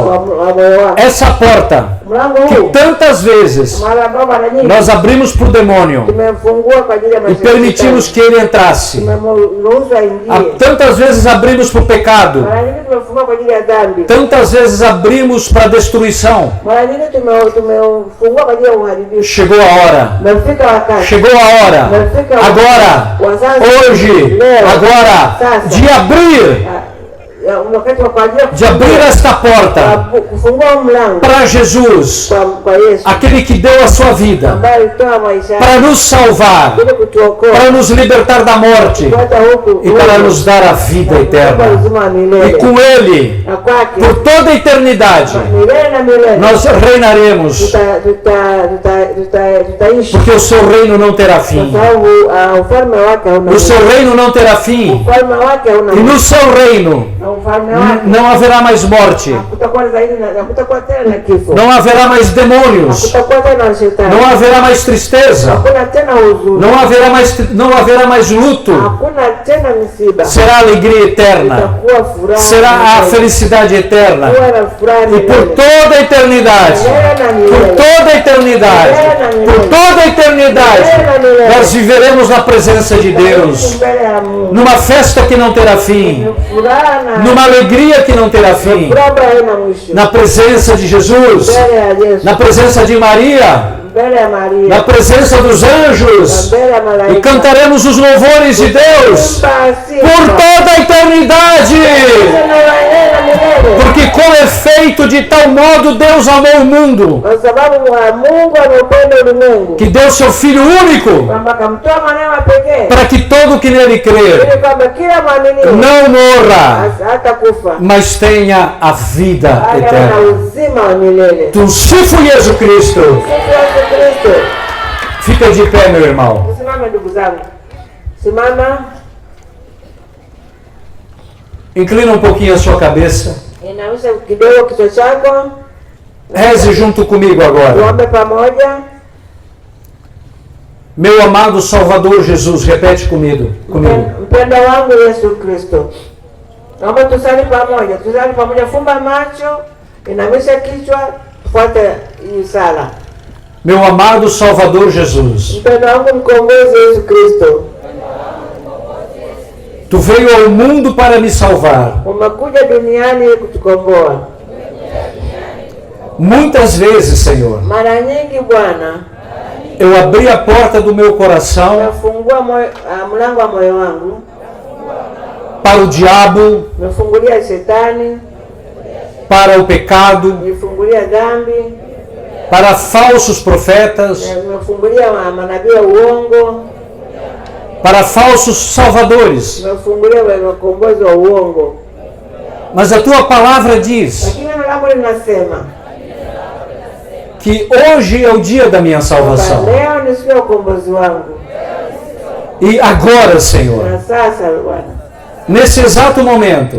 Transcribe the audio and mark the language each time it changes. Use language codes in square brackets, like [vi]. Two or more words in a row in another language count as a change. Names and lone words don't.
[sw] Wa moyo wako. [pt] Essa porta [sw] Mlango [pt] que [sw] huu. [pt] tantas vezes [sw] Mara mara nyingi. [pt] nós abrimos para o demônio [sw] Tumefungua kwa ajili ya [pt] e [sw] maisha. [pt] permitimos que ele entrasse. [sw] Tumemruhusu aingie. [pt] Tantas vezes abrimos para o pecado. [sw] Mara nyingi tumefungua kwa ajili ya dhambi. [pt] Tantas vezes abrimos para a destruição. [sw] Mara nyingi tumefungua kwa ajili ya uharibifu. [pt] Chegou a hora. [sw] Umefika wakati. [pt] Chegou a hora. Agora. Hoje. Agora. De abrir. [sw] Wakati wa kwa ajili [pt] De abrir esta porta [sw] kufungua mlango [pt] para Jesus, [sw] kwa Yesu [pt] aquele que deu a sua vida [sw] ambaye alitoa maisha yake [pt] para nos salvar, [sw] ili kutuokoa [pt] para nos libertar da morte [sw] kupata huku [pt] e para nos dar a vida eterna. [sw] uzima wa [pt] E [sw] milele. [pt] com Ele, [sw] Na kwake [pt] por toda a eternidade, [sw] milele na milele [pt] nós reinaremos, [sw] tutaishi, [pt] porque o seu reino não terá [sw] kwa [pt] fim. [sw] sababu ufalme wake hauna [pt] O seu reino não terá fim. [sw] ufalme wake hauna [pt] E no seu reino [sw] na ufalme wake [pt] não haverá mais morte, [sw] hakutakuwa zaidi na hakutakuwa tena na kifo, [pt] não haverá mais demônios, [sw] hakutakuwa tena na shetani, [pt] não haverá mais tristeza, [sw] hakuna tena huzuni, [pt] não haverá mais luto. [sw] hakuna tena misiba, [pt] Será alegria eterna, [sw] itakuwa furaha, [pt] será a felicidade eterna. [sw] kuwa na furaha [pt] E por [sw] milele. [pt] toda a eternidade, por toda a eternidade, por toda a eternidade, nós viveremos na presença de Deus, [sw] Mbele ya Mungu. [pt] numa festa que não terá fim, [sw] Furaha na [pt] numa alegria que não terá fim, [sw] furaha haina mwisho. [pt] na presença de Jesus, [sw] Mbele ya Yesu, [pt] na presença de Maria, [sw] mbele ya Maria, [pt] na presença dos anjos, [sw] mbele ya [pt] e [sw] malaika. [pt] cantaremos os louvores de Deus por toda a eternidade. Porque com efeito de tal modo Deus amou o mundo, [sw] Kwa sababu wa Mungu ameupenda ulimwengu [pt] que deu seu Filho único, [sw] kwamba akamtoa mwanawe wa pekee [pt] para que todo que nele crer [sw] ili kwamba kila mwaminifu [pt] não morra, [sw] hata kufa [pt] mas tenha a vida [sw] awe na [pt] eterna. [sw] uzima wa milele. Tumsifu Yesu Cristo. Sifu Yesu Kristo. [pt] Fica de pé, meu irmão. [sw] Simama ndugu zangu, simama, [pt] Inclina um pouquinho a sua cabeça. [sw] inamisha kidogo kichwa chako, [pt] Reze junto comigo agora. [sw] tuombe pamoja. [pt] Meu amado Salvador Jesus, repete comigo. [sw] Mpendo wangu Yesu Kristo, naomba tusali pamoja, fumba macho, inamisha kichwa, tufuate hii sala. [pt] Meu amado Salvador Jesus, [sw] Mpendo wangu mkombozi Yesu Kristo, [pt] Tu veio ao mundo para me salvar. [sw] umekuja duniani ili kutukomboa. [pt] Muitas vezes, Senhor, [sw] Mara nyingi Bwana, [pt] eu abri a porta do meu coração [sw] umefungua mlango wa moyo wangu, [pt] para o diabo, [sw] umefungulia shetani, [pt] para o pecado, [sw] umefungulia dhambi, [pt] para falsos profetas, [sw] umefungulia manabii wa uongo, [pt] para falsos salvadores. [sw] umefungulia wakombozi wa uongo. [pt] Mas a Tua palavra diz [sw] Lakini neno lako linasema [pt] que hoje é o dia da minha salvação. [sw] leo ni siku ya ukombozi wangu. [pt] E agora, Senhor, [sw] Na sasa Bwana, [pt] nesse exato momento,